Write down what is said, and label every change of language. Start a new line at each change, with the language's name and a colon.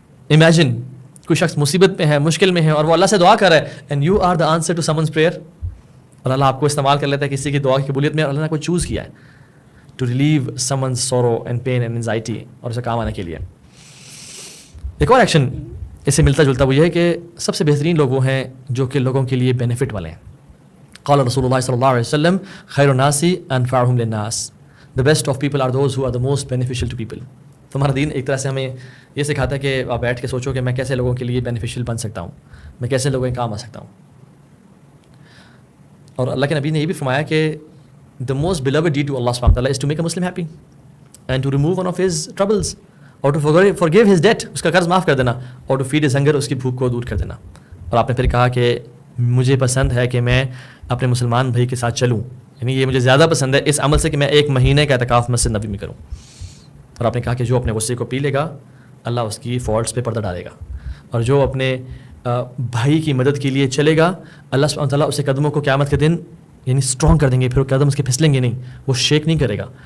Urdu: Imagine کوئی شخص مصیبت میں ہے، مشکل میں ہے، اور وہ اللہ سے دعا کر رہا ہے
English: and you are the answer to someone's prayer,
Urdu: اور اللہ آپ کو استعمال کر لیتا ہے کسی کی دعا کی قبولیت میں، اور اللہ نے کوئی چوز کیا ہے
English: to relieve someone's sorrow and pain and anxiety,
Urdu: اور اسے کام آنے کے لیے. ایک اور ایکشن اس سے ملتا جلتا وہ یہ ہے کہ سب سے بہترین لوگ وہ ہیں جو کہ لوگوں کے لیے بینیفٹ والے ہیں.
Arabic: قال رسول اللہ صلی اللہ علیہ وسلم خیر الناس انفعهم للناس،
English: the best of people are those who are the most beneficial to people.
Urdu: تمہارا دین ایک طرح سے ہمیں یہ سکھاتا ہے کہ آپ بیٹھ کے سوچو کہ میں کیسے لوگوں کے لیے بینیفیشیل بن سکتا ہوں، میں کیسے لوگوں کے کام آ سکتا ہوں. اور اللہ کے نبی نے یہ بھی فرمایا کہ
English: the most beloved deed to Allah subhanahu wa ta'ala is to make a Muslim happy and to remove one of his troubles, اور to forgive his debt،
Urdu: اس کا قرض معاف کر دینا،
English: اور to feed his hunger،
Urdu: اس کی بھوک کو دور کر دینا. اور آپ نے پھر کہا کہ مجھے پسند ہے کہ میں اپنے مسلمان بھائی کے ساتھ چلوں، یعنی یہ مجھے زیادہ پسند ہے اس عمل سے کہ میں 1 مہینے کا اعتکاف مسجد نبی میں کروں. اور آپ نے کہا کہ جو اپنے غصے کو پی لے گا اللہ اس کی فالٹس پہ پردہ ڈالے گا، اور جو اپنے بھائی کی مدد کے لیے چلے گا اللہ سبحانہ تعالیٰ اسے قدموں کو قیامت کے دن یعنی اسٹرانگ کر دیں گے، پھر قدم اس کے پھسلیں گے نہیں، وہ شیک نہیں کرے گا.